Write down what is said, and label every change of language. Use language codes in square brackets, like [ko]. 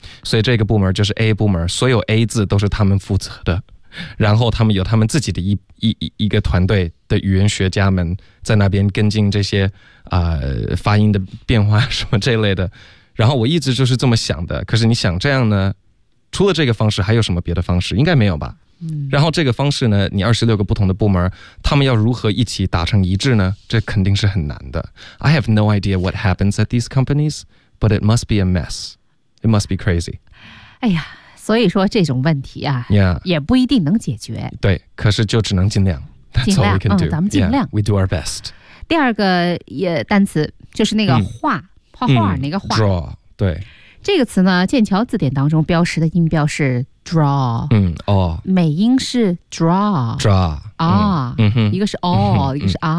[zh] 所以这个部门就是 A 部门，所有 A 字都是他们负责的，然后他们有他们自己的一个团队的语言学家们在那边跟进这些发音的变化什么这类的，然后我一直就是这么想的。可是你想这样呢，除了这个方式还有什么别的方式？应该没有吧。然后这个方式呢，你26个不同的部门，他们要如何一起达成一致呢？这肯定是很难的。 [en] I have no idea what happens at these companies, but it must be a mess. It must be crazy. [zh] 哎呀，所以说这种问题啊、 [en] yeah. [zh] 也不一定能解决。对，可是就只能尽量。 [en] That's all we can do. [zh] 咱们尽量。 [en] We do our best. [zh] 第二个也单词就是那个画、画画那个画。 Draw, 对。这个词呢，剑桥字典当中标识的音标是 draw， 美音是 draw、一个是 一个是